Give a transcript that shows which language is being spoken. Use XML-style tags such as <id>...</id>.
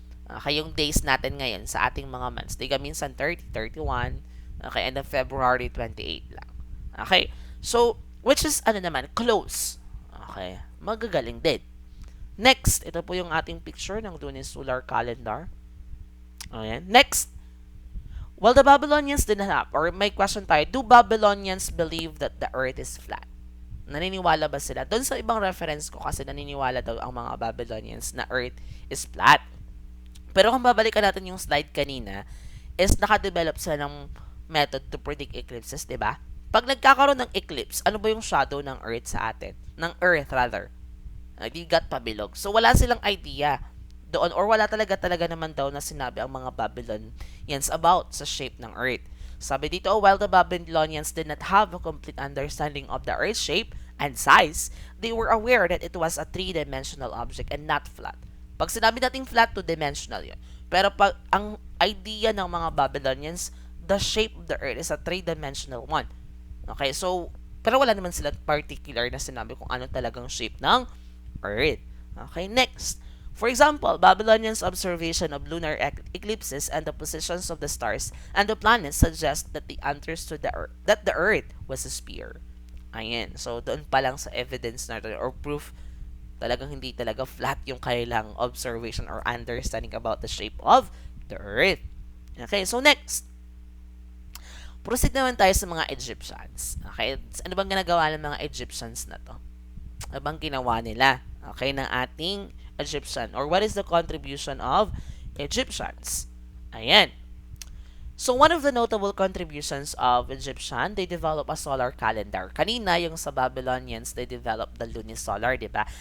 <tl>Okay, yung days natin ngayon sa ating mga months. Diga minsan 30, 31, okay, and then February 28 lang. Okay, so, which is, ano naman, close. Okay, magagaling din. Next, ito po yung ating picture ng lunisolar calendar. Ayan.</tl> <en>Next, well, the Babylonians did not have, or</en> <tl>may question tayo,</tl> <en>do Babylonians believe that the earth is flat?</en> <tl>Naniniwala ba sila? Doon sa ibang reference ko kasi naniniwala daw ang mga Babylonians na</tl> <en>earth is flat.</en> <tl>Pero kung babalikan natin yung slide kanina, is nakadevelop sila ng</tl> <en>method to predict eclipses,</en> <tl>di ba? Pag nagkakaroon ng eclipse, ano ba yung shadow ng earth sa atin? Ng earth rather. Digat pabilog. So wala silang idea doon or wala talaga naman daw na sinabi ang mga Babylonians about sa shape ng earth. Sabi dito,</tl> <en>while the Babylonians did not have a complete understanding of the Earth's shape and size, they were aware that it was a three-dimensional object and not flat.</en> <tl>Pag sinabi nating flat, two-dimensional yun. Pero pag ang idea ng mga Babylonians,</tl> <en>the shape of the Earth is a three-dimensional one.</en> <tl>Okay, so, pero wala naman sila particular na sinabi kung ano talagang shape ng Earth. Okay, next.</tl> <en>For example, Babylonians' observation of lunar eclipses and the positions of the stars and the planets suggest that they understood that the Earth was a sphere.</en> <tl>Ayan. So, doon pa lang sa evidence natin or proof, talagang hindi talaga flat yung kailang observation or understanding about the shape of the Earth. Okay, so next. Proceed naman tayo sa mga Egyptians. Okay, ano bang ginagawa ng mga Egyptians na to? Ano bang ginawa nila?</tl> <en>Okay,</en> <tl>ng ating Egyptian</tl> <en>or what is the contribution of Egyptians? Ayan. So one of the notable contributions of Egyptian, they develop a solar calendar.</en> <tl>Kanina yung sa</tl> <en>Babylonians, they developed the lunisolar, di ba?</en>